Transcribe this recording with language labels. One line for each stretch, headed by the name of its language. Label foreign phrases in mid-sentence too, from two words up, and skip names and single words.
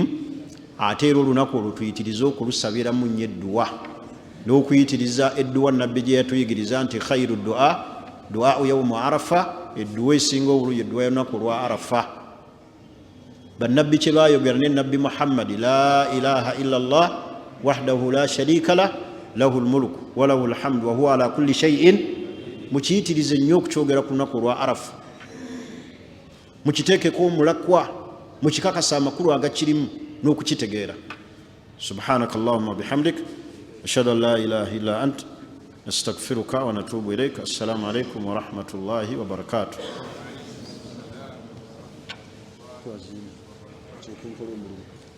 Ganda: Ate era olunaku olwo tuyitiriza okulusabiramu nnyo edduwa, n'okuyitiriza edduwa nabbi gye yatuyigiriza nti
Arabic: خير الدعاء يوم عرفة,
Ganda: edduwa esinga obulungi edduwa y'olunaku olwa Arafa. Bannabbi kye baayogera ne nabbi Muhammad,
Arabic: لا إله إلا الله وحده لا شريك له له الملك وله الحمد وهو على كل شيء shay'in.
Ganda: Mukiyitirize nnyo okukyogera ku lunaku olwa Arafa, mukiteekeko omulakwa, mukikakasa amakulu agakirimu n'okukitegeera.
Arabic: سبحانك اللهم وبحمدك أشهد أن لا إله إلا أنت نستغفرك ونتوب إليك. السلام عليكم ورحمة الله وبركاته.
English: Check in for